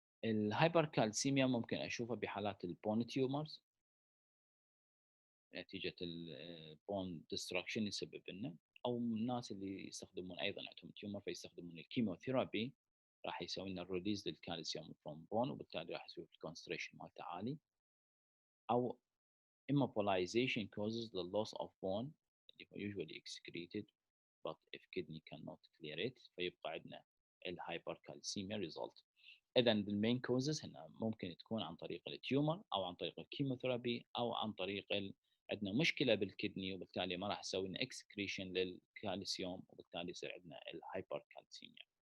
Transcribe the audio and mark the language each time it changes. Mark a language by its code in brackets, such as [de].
[ar] الهايبركالسيميا ممكن أشوفها بحالات البون تيومرز نتيجة البون ديستركشن يسبب لنا، أو الناس اللي يستخدمون أيضا عندهم تيومر فيستخدمون الكيموثيرابي راح يسوي لنا ريليز للكالسيوم فروم بون وبالتالي راح يسوي الكونسنتريشن مالته عالي. [en] أو immobilization causes the loss of bone [ar] اللي هو [en] usually excreted but if kidney cannot clear it [ar] فيبقى عندنا الهايبركالسيميا [en] result. [ar] إذا المين كوزز هنا ممكن تكون عن طريق التيومر أو عن طريق الكيموثيرابي أو عن طريق عندنا مشكلة بالكدني وبالتالي ما راح يسوي لنا اكسكريشن للكالسيوم وبالتالي يصير عندنا الهايبركالسيميا.